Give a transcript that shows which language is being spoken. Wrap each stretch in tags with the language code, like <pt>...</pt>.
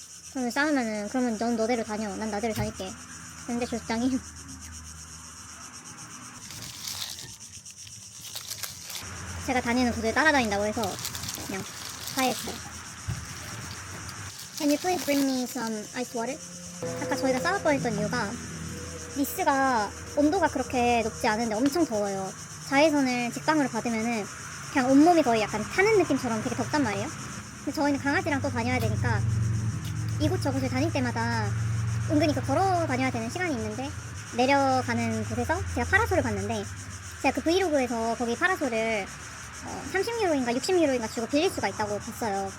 <ko>그러면 싸우면은 그러면 넌 너대로 다녀, 난 나대로 다닐게. 근데 조장이 제가 다니는 곳에 따라다닌다고 해서 그냥 화해했어요.</ko> <en>Can you please bring me some ice water?</en> <ko>아까 저희가 싸울 뻔했던 이유가 니스가 온도가 그렇게 높지 않은데 엄청 더워요. 자외선을 직방으로 받으면은 그냥 온몸이 거의 약간 타는 느낌처럼 되게 덥단 말이에요. 근데 저희는 강아지랑 또 다녀야 되니까 이곳저곳을 다닐 때마다 은근히 걸어 다녀야 되는 시간이 있는데, 내려가는 곳에서 제가 파라솔을 봤는데, 제가 그 브이로그에서 거기 파라솔을 30유로인가 60유로인가 주고 빌릴 수가 있다고 봤어요.</ko>